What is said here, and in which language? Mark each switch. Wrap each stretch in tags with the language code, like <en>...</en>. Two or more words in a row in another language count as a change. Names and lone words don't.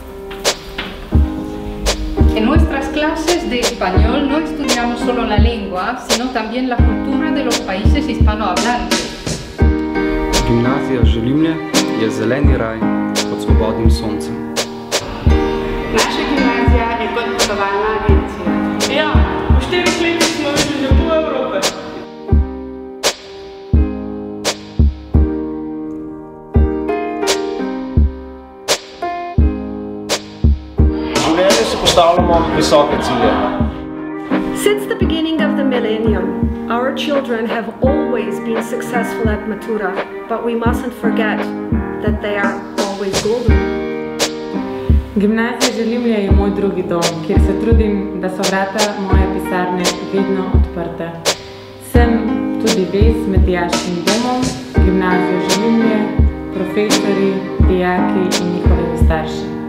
<es>En nuestras clases de español no estudiamos solo la lengua, sino también la cultura de los países hispanohablantes.</es> <sl>Gimnazija Želimlje je zeleni raj pod svobodnim soncem. Naša gimnazija je kot potovalna agencija. Ja, v 4 letih smo videli že pol Evrope.</sl> <en>Since the beginning of the millennium, our children have always been successful at Matura, but we mustn't forget that they are always golden.</en> <sl>Gimnazija Želimlje je moj drugi dom, kjer se trudim, da so vrata moje pisarne vedno odprte. Sem tudi vez med dijaškim domom, gimnazijo Želimlje, profesorji, dijaki in njihovimi starši.</sl>